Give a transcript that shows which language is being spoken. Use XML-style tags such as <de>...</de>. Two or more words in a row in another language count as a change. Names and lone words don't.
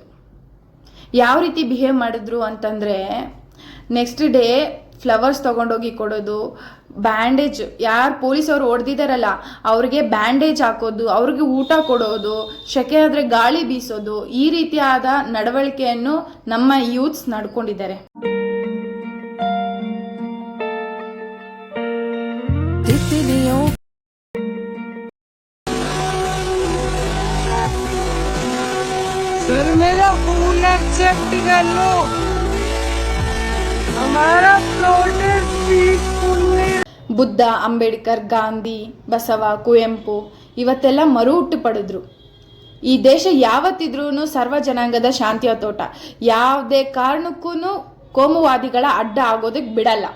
<kn>ಯಾವ ರೀತಿ ಬಿಹೇವ್ ಮಾಡಿದ್ರು ಅಂತಂದರೆ,</kn> <en>next day flowers</en> <kn>ತೊಗೊಂಡೋಗಿ ಕೊಡೋದು, ಬ್ಯಾಂಡೇಜ್, ಯಾರು ಪೊಲೀಸವರು ಹೊಡೆದಿದ್ದಾರಲ್ಲ ಅವ್ರಿಗೆ ಬ್ಯಾಂಡೇಜ್ ಹಾಕೋದು, ಅವ್ರಿಗೆ ಊಟ ಕೊಡೋದು, ಶೆಕೆ ಆದರೆ ಗಾಳಿ ಬೀಸೋದು, ಈ ರೀತಿಯಾದ ನಡವಳಿಕೆಯನ್ನು ನಮ್ಮ ಯೂತ್ಸ್ ನಡ್ಕೊಂಡಿದ್ದಾರೆ.</kn> <hi>सर मेरा</hi> <en>phone accept</en> <hi>कर लो, हमारा</hi> <en>protest peaceful</en> <hi>है.</hi> <kn>ಬುದ್ಧ, ಅಂಬೇಡ್ಕರ್, ಗಾಂಧಿ, ಬಸವ, ಕುವೆಂಪು ಇವತ್ತೆಲ್ಲ ಮರುಹುಟ್ಟು ಪಡೆದ್ರು. ಈ ದೇಶ ಯಾವತ್ತಿದ್ರೂ ಸರ್ವ ಜನಾಂಗದ ಶಾಂತಿಯ ತೋಟ. ಯಾವುದೇ ಕಾರಣಕ್ಕೂ ಕೋಮುವಾದಿಗಳ ಅಡ್ಡ ಆಗೋದಕ್ಕೆ ಬಿಡಲ್ಲ.</kn>